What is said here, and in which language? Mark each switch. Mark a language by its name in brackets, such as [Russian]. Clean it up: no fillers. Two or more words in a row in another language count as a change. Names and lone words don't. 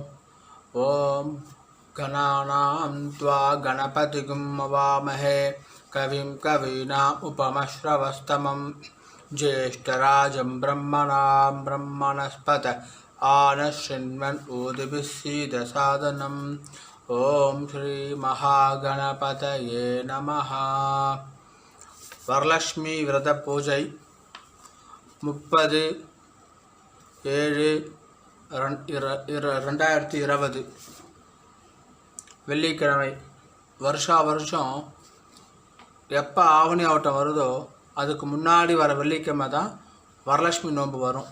[Sanskrit] ओम गणानां त्वा गणपतिं हवामहे कविं कवीनाम् उपमश्रवस्तमं ज्येष्ठराजं ब्रह्मणां ब्रह्मणस्पत आनशृण्वन् ऊदिभिस्सीदसादनम्। ओम श्री महागणपतये नमः। [Tamil] வரலட்சுமி விரத பூஜை 30/7/2020 வெள்ளிக்கிழமை. வருஷம் எப்போ ஆவணி ஆவட்டம் வருதோ அதுக்கு முன்னாடி வர வெள்ளிக்கிழமை தான் வரலட்சுமி நோன்பு வரும்.